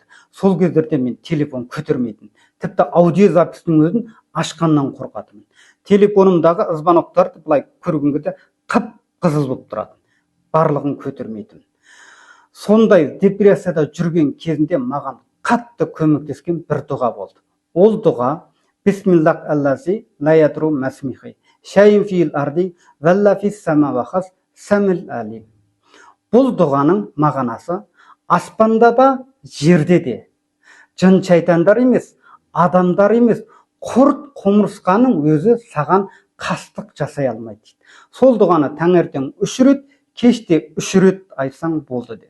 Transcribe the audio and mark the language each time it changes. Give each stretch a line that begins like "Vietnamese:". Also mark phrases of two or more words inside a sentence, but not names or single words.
Kazakh: Сол кездерде мен телефон көтермейтін, тіпті аудиозапистің өзін ашқаннан қорқатынмын. Телефонымдағы звоноктарды былай көрген кезде қып-қызыл болып тұратын, барлығын көтермейтін. Сондай депрессияда жүрген кезінде маған қатты көмектескен бір дұға болды. Ол дұға
Arabic: بسم الله الذي لا يضر مع اسمه شيء في الأرض ولا في السماء وهو السميع العليم.
Kazakh: Бұл дұғаның мағынасы аспанда да, жерде де жын шайтандар емес, адамдар емес, құрт құмырсқаның өзі саған қастық жасай алмайды дейді. Сол дұғаны таңертең 3 рет, кеште 3 рет айтсаң болды деді.